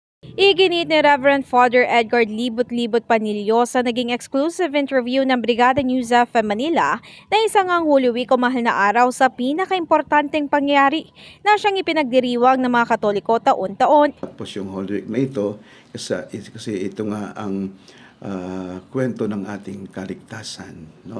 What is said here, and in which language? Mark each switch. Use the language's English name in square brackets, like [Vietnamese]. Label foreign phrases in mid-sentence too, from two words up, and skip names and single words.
[Filipino] Iginit ni Reverend Father Edgar Libot-Libot Panilio sa naging [English] exclusive interview [Filipino] ng Brigada News FM Manila na isang ang Holy Week o mahal na araw sa pinakaimportanteng pangyayari na siyang ipinagdiriwang ng mga Katoliko taon-taon. Tapos yung Holy Week na ito, kasi ito nga ang kwento ng ating kaligtasan, no?